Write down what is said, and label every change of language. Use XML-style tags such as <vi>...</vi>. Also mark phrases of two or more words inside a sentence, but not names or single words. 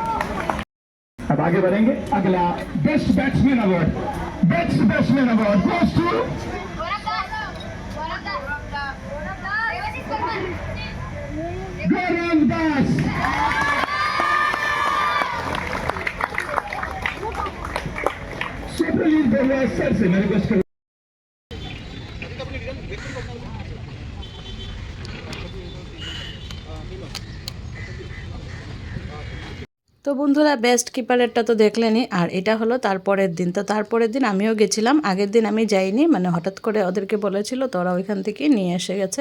<hi>अब आगे बढ़ेंगे, अगला</hi> <en>best batsman award, best batsman award goes to</en> <hi>गौरव दास। सुपर लीग बोलवा सर से मैं रिक्वेस्ट करूं।</hi> <bn>তো বন্ধুরা, বেস্ট কিপারেরটা তো দেখলেনই, আর এটা হলো তারপরের দিন। তো তারপরের দিন আমিও গেছিলাম, আগের দিন আমি যাইনি, মানে হঠাৎ করে ওদেরকে বলেছিল, তো ওরা ওইখান থেকে নিয়ে এসে গেছে।</bn>